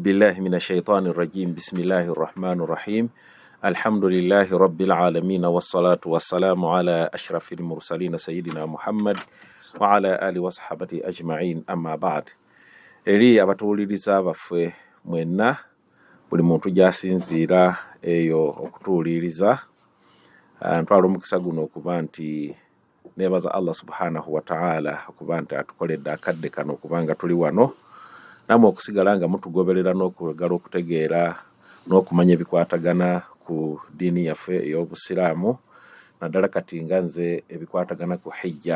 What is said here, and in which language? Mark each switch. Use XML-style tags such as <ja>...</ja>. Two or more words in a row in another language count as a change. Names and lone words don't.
<ar>بالله من الشيطان الرجيم. بسم الله الرحمن الرحيم. الحمد لله رب العالمين والصلاة والسلام على أشرف المرسلين سيدنا محمد وعلى آل وصحبة أجمعين، أما بعد.</ar> <lg>Eri abatuuliriza baffe mwenna buli muntu jasinzira eyo okutuuliriza, ntwala omukisa guno okuba nti nebaza Allah</lg> <ar>سبحانه وتعالى</ar> <lg>okuba nti atukoledde akadde kano okubanga tuli wano namwe okusigala nga mutugoberera n'okugala okutegeera n'okumanya ebikwatagana ku diini yaffe ey'obusiraamu, naddala kati nga nze ebikwatagana ku hijja.</lg>